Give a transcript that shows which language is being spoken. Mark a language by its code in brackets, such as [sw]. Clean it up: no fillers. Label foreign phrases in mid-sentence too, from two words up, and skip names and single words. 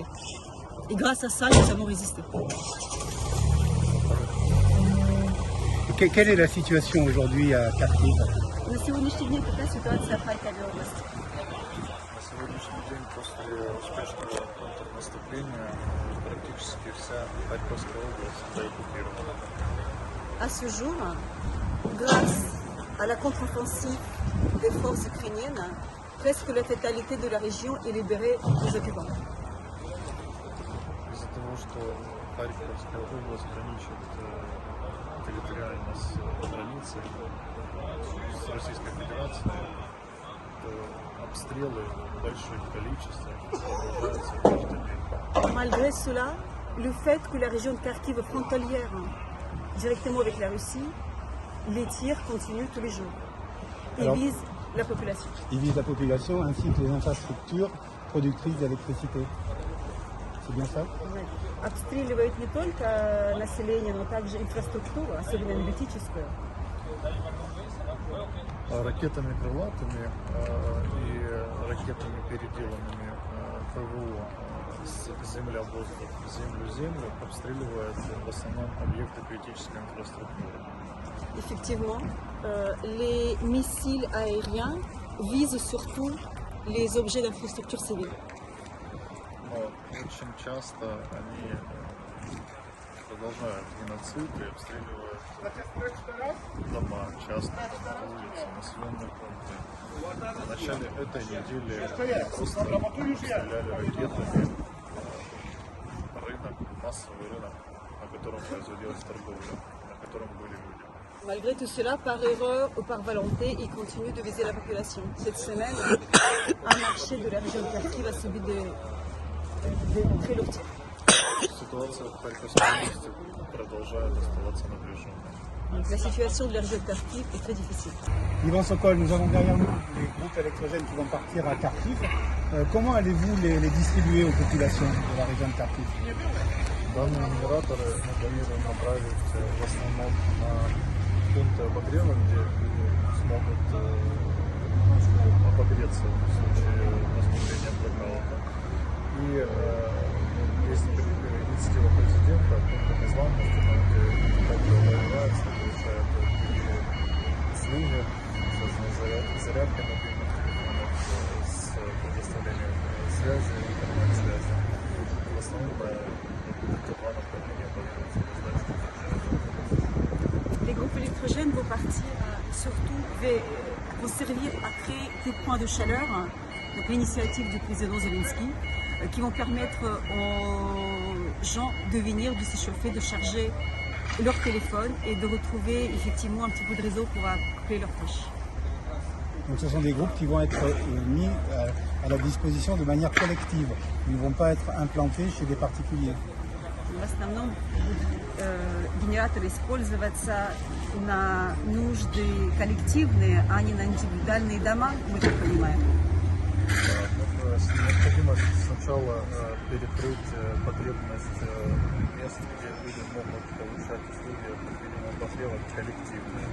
[fr] Et grâce à ça, nous avons résisté. Quelle est la situation aujourd'hui à Kharkiv? [ru] На сегодняшний день какая ситуация в Харькове области? На сегодняшний день после успешного контрнаступления практически вся Харьковская область оккупирована. [fr] À ce jour, grâce à la contre-offensive des forces ukrainiennes, presque la totalité de la région est libérée des occupants. [ru] Из-за того, что Харьковская область граничит территориально с границей с Российской Федерацией, то обстрелы в больших количествах продолжаются каждый день. [fr] Malgré cela, le fait que la région de Kharkiv est frontalière directement avec la Russie, les tirs continuent tous les jours et visent la population. Ils visent la population ainsi que les infrastructures productrices d'électricité. C'est bien ça? [ru] Обстреливают не только население, но также инфраструктуру, особенно энергетическую. Ракетами крылатыми и ракетами, переделанными ПВО с земля-воздух, землю-землю обстреливают в основном объекты критической инфраструктуры. [fr] Effectivement, les missiles aériens visent surtout les objets d'infrastructure civile. [ru] Но очень часто они продолжают геноцид и обстреливают дома, частные улицы, населенные пункты. В начале этой недели просто обстреляли ракетами рынок, массовый рынок, на котором производилась торговля, на котором были люди. [fr] Malgré tout cela, par erreur ou par volonté, ils continuent de viser la population. Cette semaine, un marché de la région de Kharkiv a subi des très lourds tirs. [ru] Ситуация в Харьковской области продолжает оставаться напряженной. [fr] Donc, la situation de la région de Kharkiv est très difficile. Ivan Sokol, nous avons derrière nous les groupes électrogènes qui vont partir à Kharkiv. Comment allez-vous les distribuer aux populations de la région de Kharkiv? [ru] Данные генераторы мы планируем направить в основном на пункты обогрева, где люди смогут обогреться в случае наступления блэкаута. И есть инициатива президента пункта незламности, там, где также воевается, получают слюни, связанные с зарядкой мобильных телефонов, с предоставлением связи, интернет-связи. В основном это два направления по [fr] électrogènes vont partir surtout, vont servir à créer des points de chaleur, donc l'initiative du président Zelensky, qui vont permettre aux gens de venir, de s'échauffer, de charger leur téléphone et de retrouver effectivement un petit peu de réseau pour appeler leurs proches. Donc ce sont des groupes qui vont être mis à la disposition de manière collective. Ils ne vont pas être implantés chez des particuliers. [ru] В основном генераторы использоваться на нужды коллективные, а не на индивидуальные дома, мы так понимаем. Необходимо сначала перекрыть потребность мест, где люди могут получать услуги определенного обогрева коллективные.